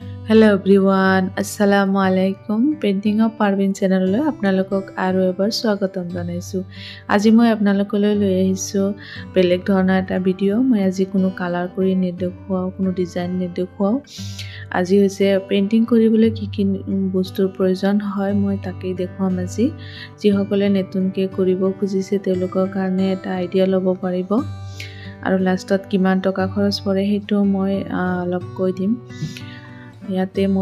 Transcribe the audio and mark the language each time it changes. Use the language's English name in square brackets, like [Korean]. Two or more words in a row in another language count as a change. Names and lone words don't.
[English] hello everyone [Arabic] السلام عليكم [Assamese] पेंटिंग ऑफ पारवीन चैनल आपनालोকক আৰু এবাৰ স্বাগতম জনাইছো আজি মই আপোনালোকলৈ লৈ আহিছো বেলেগ ধৰণৰ এটা ভিডিও মই আজি কোনো কালাৰ কৰি নেদেখুৱাও কোনো ডিজাইন নেদেখুৱাও আজি হৈছে পেইন্টিং কৰিবলৈ কি কি বস্তুৰ প্ৰয়োজন হয় মই তাকেই দেখুৱাম আজি যি সকলে নতুনকৈ কৰিব খুজিছে তেওঁলোকৰ কাৰণে এটা আইডিয়া ল'ব পাৰিব আৰু লাষ্টত কিমান টকা খৰচ পৰে হেতু মই অলপ কৈ দিম ইয়াতে মই